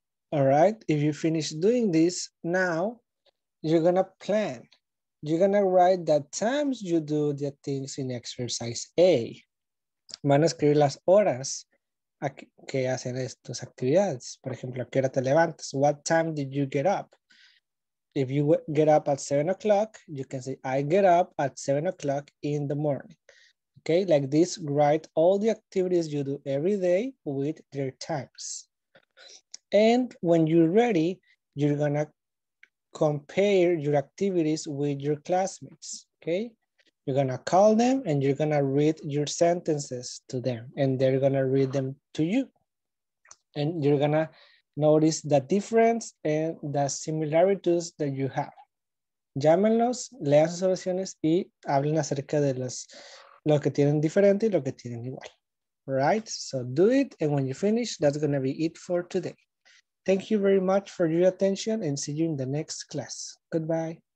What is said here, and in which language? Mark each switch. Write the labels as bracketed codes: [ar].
[en] All right, if you finish doing this, now you're gonna plan. You're gonna write the times you do the things in exercise A. [es] Van a escribir las horas que hacen estas actividades. Por ejemplo, ¿a qué hora te levantas? [en] What time did you get up? If you get up at 7 o'clock, you can say, I get up at 7 o'clock in the morning. Okay, like this, write all the activities you do every day with their times. And when you're ready, you're gonna compare your activities with your classmates, okay? You're gonna call them and you're gonna read your sentences to them and they're gonna read them to you. And you're gonna notice the difference and the similarities that you have. [es] Llámenlos, lean sus oraciones y hablen acerca de lo que tienen diferente y lo que tienen igual. [en] Right? So do it, and when you finish, that's gonna be it for today. Thank you very much for your attention and see you in the next class. Goodbye.